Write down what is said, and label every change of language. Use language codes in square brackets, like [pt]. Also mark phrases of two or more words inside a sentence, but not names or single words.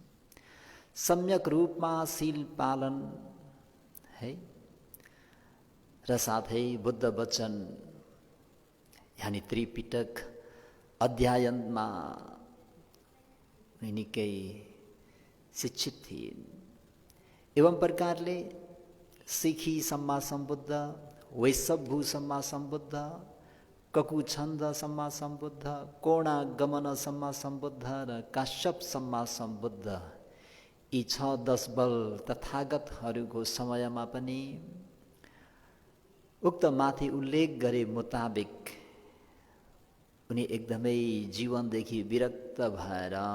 [ne] सम्यक रूपमा शील पालन है र साथै बुद्ध वचन यानी त्रिपिटक अध्ययनमा निकै शिक्षित थिइन्। एवं प्रकारले सिखी सम्मा सम्बुद्ध, वैशम्भु सम्मा सम्बुद्ध, ककुछन्द सम्मा सम्बुद्ध, कोणागमन सम्मा सम्बुद्ध र काश्यप सम्मा सम्बुद्ध यी 6-10 बल तथागतहरूको समयमा पनि उक्त माथि उल्लेख गरे मुताबिक उनी एकदमै जीवनदेखि विरक्त भएर